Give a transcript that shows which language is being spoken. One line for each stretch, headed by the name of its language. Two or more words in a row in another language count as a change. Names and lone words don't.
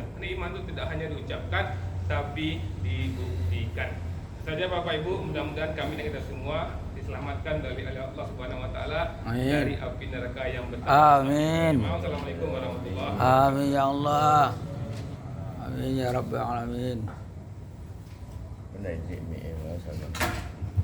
Indonesian: Ini iman itu tidak hanya diucapkan, tapi dibuktikan. Saja Bapak Ibu, mudah-mudahan kami dan kita semua diselamatkan dari Allah
Arabic: سبحانه وتعالى
Indonesian: dari api neraka yang betul. Amin.
Arabic: السلام عليكم ورحمة الله وبركاته. آمين يا الله. آمين يا رب العالمين.
Vietnamese: Cái này chị mẹ nó sao